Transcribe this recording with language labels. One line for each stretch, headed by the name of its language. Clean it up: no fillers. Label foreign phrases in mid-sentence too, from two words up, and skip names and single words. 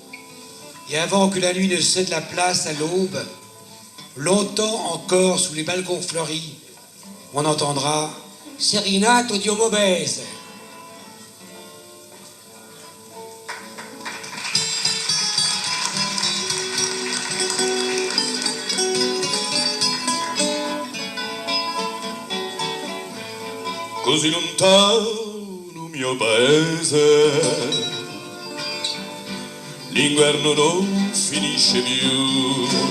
French: Et avant que la nuit ne cède la place à l'aube, longtemps encore sous les balcons fleuris, on entendra
Italian: Serenato Dio Mobese. Così lontano mio paese, l'inverno non finisce più